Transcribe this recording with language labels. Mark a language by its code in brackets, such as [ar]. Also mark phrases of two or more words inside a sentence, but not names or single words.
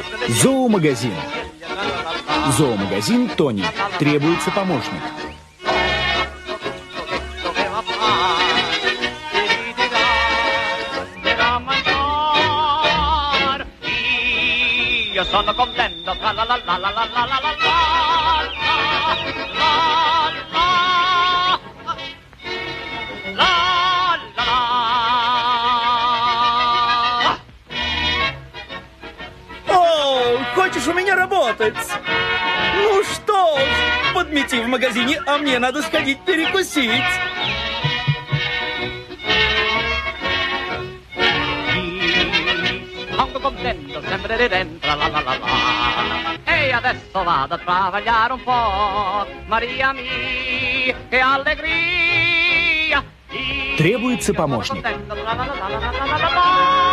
[ru] Зоомагазин. Зоомагазин Тони. Требуется помощник. [it] Io sono contento, tra la la la la la la la la la [ru] О, хочешь у меня работать? Ну что ж, подмети в магазине, а мне надо сходить перекусить. [it] Sono contento, sempre di dentro, la la la la. E adesso vado a travagliare un po', Maria mia, che allegria. [ru] Требуется помощник. [it] Contento, la la la la la la la la.